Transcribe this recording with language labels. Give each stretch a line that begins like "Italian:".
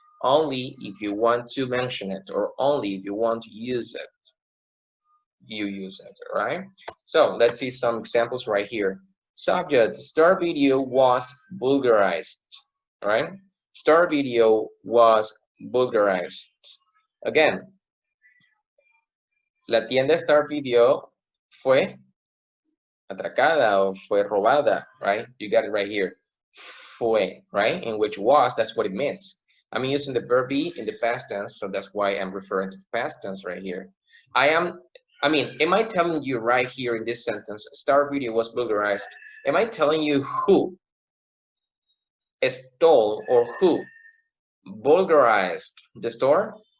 English: Only if you want to mention it, or only if you want to use it, you use it, right? So let's see some examples right here. Subject, star video was vulgarized, right? Star video was vulgarized.
Spanish: Again, la tienda Star Video fue atracada o fue robada, right?
English: You got it right here. Fue, right? In which was, that's what it means. I'm using the verb be in the past tense, so that's why I'm referring to the past tense right here. Am I telling you right here in this sentence, Star Video was vulgarized? Am I telling you who stole or who vulgarized the store?